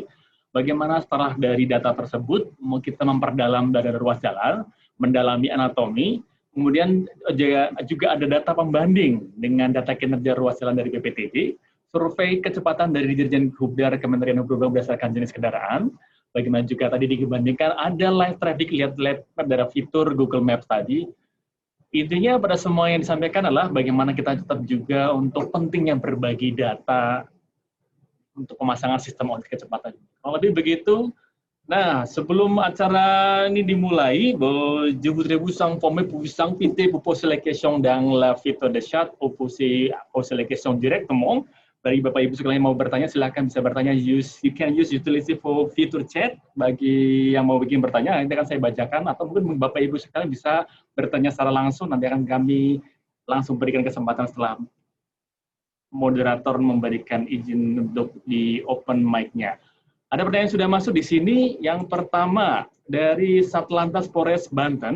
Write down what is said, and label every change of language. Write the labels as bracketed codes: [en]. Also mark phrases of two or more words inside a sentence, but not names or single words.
[id] Bagaimana setelah dari data tersebut, kita memperdalam data ruas jalan, mendalami anatomi, kemudian juga ada data pembanding dengan data kinerja ruas jalan dari BPTJ, survei kecepatan dari Dirjen Hubdar Kementerian Perhubungan berdasarkan jenis kendaraan, bagaimana juga tadi dibandingkan ada [en] live traffic, [id] lihat dari fitur Google Maps tadi. Intinya pada semua yang disampaikan adalah bagaimana kita tetap juga untuk pentingnya berbagi data untuk pemasangan sistem audit kecepatan. Kalau lebih begitu, nah sebelum acara ini dimulai, [fr] je voudrais vous informer pour vous inviter pour poser les questions dans la fitur de chat ou poser les questions directement. [id] Bagi Bapak Ibu sekalian yang mau bertanya, silakan bisa bertanya. [en] You can utilize for fitur chat. [id] Bagi yang mau bikin bertanya, nanti akan saya bacakan. Atau mungkin Bapak Ibu sekalian bisa bertanya secara langsung. Nanti akan kami langsung berikan kesempatan setelah moderator memberikan izin untuk di [en] open mic-nya. [id] Ada pertanyaan yang sudah masuk di sini. Yang pertama dari Satlantas Polres Banten.